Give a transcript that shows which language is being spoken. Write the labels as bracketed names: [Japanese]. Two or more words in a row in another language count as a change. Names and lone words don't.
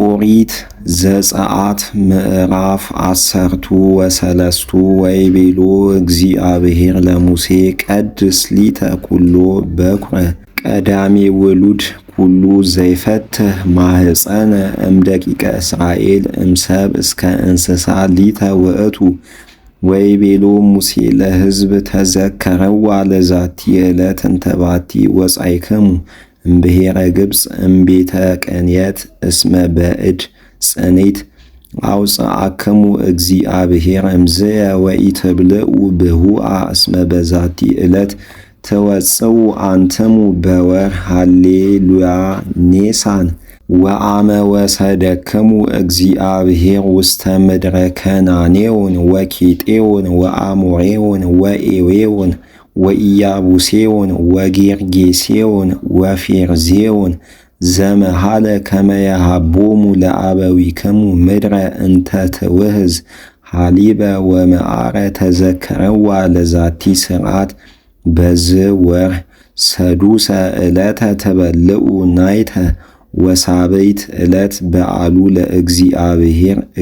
[Geez] ኦሪት ዘጸአት ምዕራፍ 13 ወይቤሎ እግዚአብሔር ለሙሴ ቀድስ ሊተ ኩሎ በኵረ ቀዳሜ ውሉድ ኩሉ ዘይፈትህ ማህፀነ እምደቂቀ እስራኤል እምሰብ እስከ እንስሳ ሊተ ውእቱ። ወይቤሎ ሙሴ ለሕዝብ ተዘከረዋ ለዛቲ ዕለት እንተ ባቲ ወጻእክሙ እምብሔረ ግብፅ እምቤተ ቅንየት እስመ በእድ ጽኒት አውፅአክሙ እግዚአብሔር እምዝየ ወኢትብልዑ ብሁአ እስመ በዛቲ ዕለት ትወጽኡ አንትሙ በወር ሃሌሉያ ኔሳን። ወአመ ወሰደክሙ እግዚአብሔር ውስተ ምድረ ከናኔውን ወኬጤውን ወአሞሬውን ወኤዌውን ወኢያቡሴውን ወጌርጌሴውን ወፌርዜውን ዘመሃለ ከመ የሃቦሙ ለአበዊክሙ ምድረ እንተ ትውህዝ ሃሊበ ወመዓረ ተዘከረዋ ለዛቲ ሥርዓት። በዝወር ሰዱሰ ዕለተ ትበልዑ ናይተ ወሳበይት ዕለት በዓሉ ለእግዚአብሔር